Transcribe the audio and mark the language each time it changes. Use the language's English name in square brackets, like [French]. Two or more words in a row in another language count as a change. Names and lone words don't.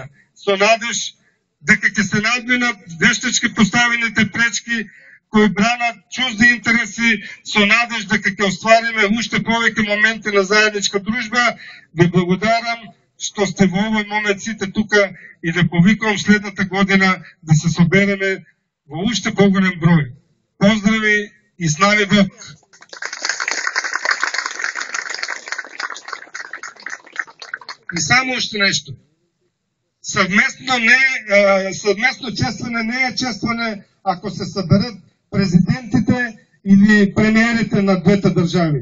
[Macedonian] Со надеж дека ќе се надминат вештачки поставените пречки кои бранат чужди интереси, со надеж дека ќе оствариме уште повеќе моменти на заедничка дружба. Ви благодарам што сте во овој момент сите тука и да повикувам следната година да се собереме во уште поголем број. [Bulgarian] Поздрави и слави Бог! И само още нещо. Съвместно честване не е честване, ако се съберат президентите или премиерите на двете държави.